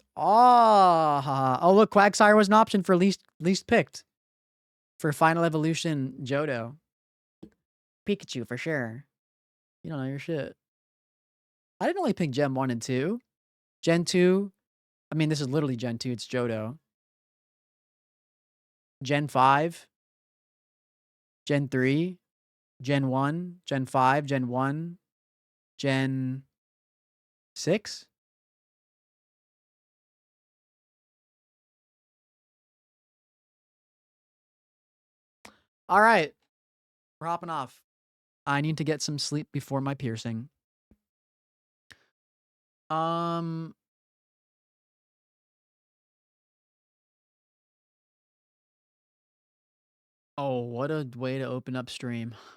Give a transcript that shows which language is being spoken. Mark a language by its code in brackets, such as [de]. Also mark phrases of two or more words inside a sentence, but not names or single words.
[en] Oh, look, Quagsire was an option for least picked. For Final Evolution Johto. Pikachu for sure. You don't know your shit. I didn't only pick Gen 1 and 2. Gen 2, I mean, this is literally Gen 2, it's Johto. Gen 5. Gen 3. Gen 1. Gen 5. Gen 1. Gen 6. All right. We're hopping off. I need to get some sleep before my piercing. Oh, what a way to open up stream.